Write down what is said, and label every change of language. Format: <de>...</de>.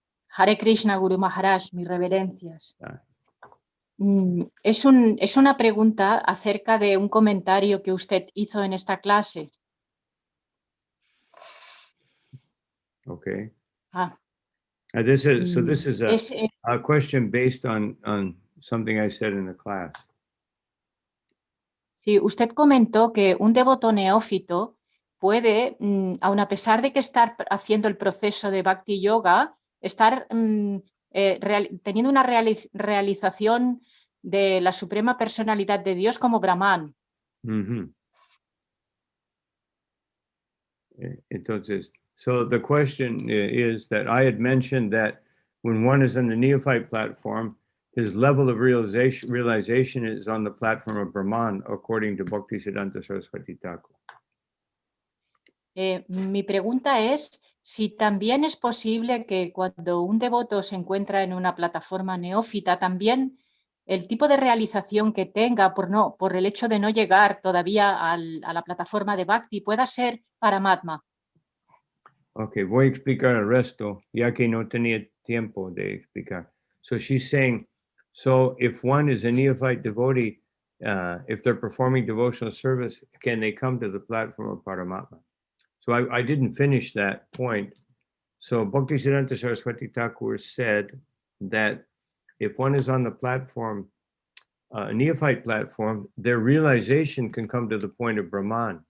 <es>Hare Krishna, Guru Maharaj, mis reverencias. Es una pregunta acerca de un comentario que usted hizo en esta clase.</es> <en>Okay. This is a question based on something I said in the class.</en> <es>Sí, usted comentó que un devoto neófito puede, aun a pesar de que estar haciendo el proceso de Bhakti Yoga, estar teniendo una realización de la suprema personalidad de Dios como Brahman. Entonces,</es> <en>so the question is that I had mentioned that when one is on the neophyte platform, his level of realization is on the platform of Brahman, according to Bhaktisiddhanta Saraswati Thakur.</en> <es>Mi pregunta es si también es posible que cuando un devoto se encuentra en una plataforma neófita, también el tipo de realización que tenga por el hecho de no llegar todavía a la plataforma de Bhakti pueda ser Paramatma. Okay, voy a explicar el resto, ya que no tenía tiempo de explicar.</es> <en>So she's saying, so if one is a neophyte devotee, if they're performing devotional service, can they come to the platform of Paramatma? So I didn't finish that point. So Bhaktisiddhanta Saraswati Thakur said that if one is on the platform, a neophyte platform, their realization can come to the point of Brahman.</en>